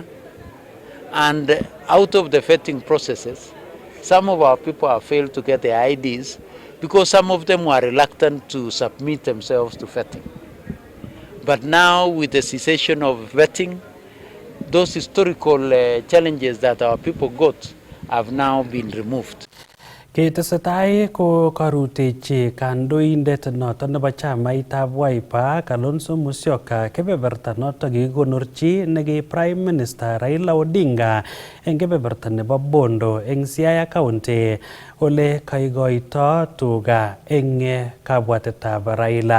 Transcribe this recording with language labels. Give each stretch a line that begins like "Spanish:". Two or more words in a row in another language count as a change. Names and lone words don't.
English: And out of the vetting processes, some of our people have failed to get their IDs because some of them were reluctant to submit themselves to vetting. But now, with the cessation of vetting, those historical challenges that our people got have now been removed.
Kalenjin: Ketesetai ko karutechi kandoindet noton nebo chamaitab Wiper Kalonzo Musyoka kebeberta noton kikonorchi neke
English: Prime Minister
Kalenjin: Raila Odinga eng kebeberta nebo Bondo eng Siaya County ole kaikoito tuga eng kabwatetab Raila.